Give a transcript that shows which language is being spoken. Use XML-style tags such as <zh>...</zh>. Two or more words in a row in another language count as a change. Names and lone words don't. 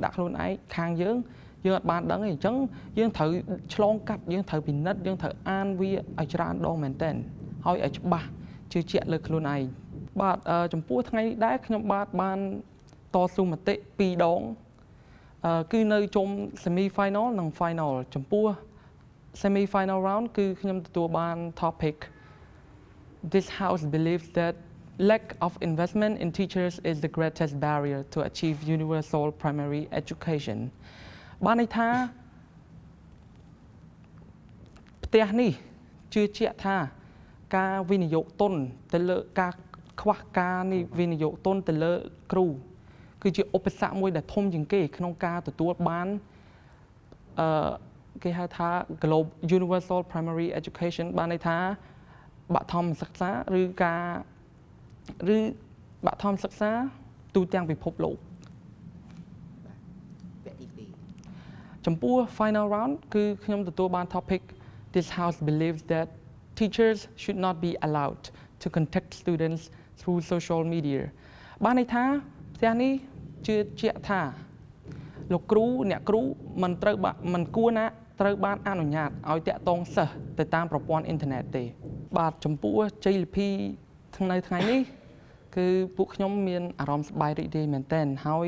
<km>ដាក់ខ្លួនឯងខាងយើងអត់បានដឹងទេអញ្ចឹងយើងត្រូវឆ្លងកាត់យើងត្រូវពិនិត្យយើងត្រូវអានវាឲ្យច្រើនដងមែនទែនហើយឲ្យច្បាស់ជឿជាក់លើខ្លួនឯងបាទចំពោះថ្ងៃនេះដែរខ្ញុំបានតស៊ូមតិ2ដងគឺនៅជុំ</km> <en>semi final</en> <km>និង final ចំពោះ</km> <en>semi final round</en> <km>គឺខ្ញុំទទួលបាន</km> <en>topic This house believes that lack of investment in teachers is the greatest barrier to achieve universal primary education.</en> <km>បានន័យថាផ្ទះនេះជឿជាក់ថាការវិនិយោគទុនទៅលើការខ្វះការវិនិយោគទុនទៅលើគ្រូគឺជាឧបសគ្គមួយដែលធំជាងគេក្នុងការទទួលបាន គេហៅថា</km> <en>Global Universal Primary Education</en> <km>បានន័យថាបឋមសិក្សាឬបឋមសិក្សាទូទាំងពិភពលោកចំពោះ</km> <en>final round</en> <km>គឺខ្ញុំទទួលបាន topic</km> <en>This house believes that teachers should not be allowed to contact students through social media</en> <km>បានន័យថាផ្ទះនេះជឿជាក់ថាលោកគ្រូអ្នកគ្រូមិនគួរណាត្រូវបានអនុញ្ញាតឲ្យតាក់ទងសិស្សទៅតាមប្រព័ន្ធអ៊ីនធឺណិតទេបាទចំពោះជ័យលាភីនៅថ្ងៃនេះគឺពួកខ្ញុំមានអារម្មណ៍សប្បាយរីករាយមែនទែនហើយ</km>